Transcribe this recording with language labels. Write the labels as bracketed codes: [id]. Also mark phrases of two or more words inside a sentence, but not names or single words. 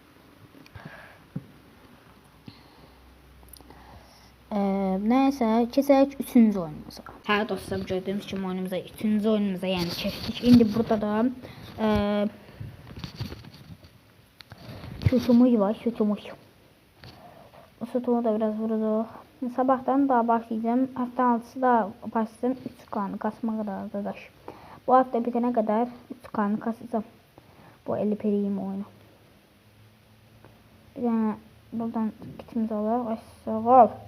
[az] Nəysə, keçək 3-cü oyunumuza. Hə dostlarım, gördüyünüz kimi oyunumuza 3-cü oyunumuza yəni keçdik. İndi burada da sütumuz var, sütumuz. O sütumu da biraz vuracaq. [tr] Sabahtan daha başlayacağım. Hafta 6'sı da başlayacağım 3K'nı kasmağa da arkadaş. Bu hafta bitene kadar 3K'nı kasacağım. Bu 50 periyim oyunu. Bir tane buradan kitimizi alalım. Aşağı.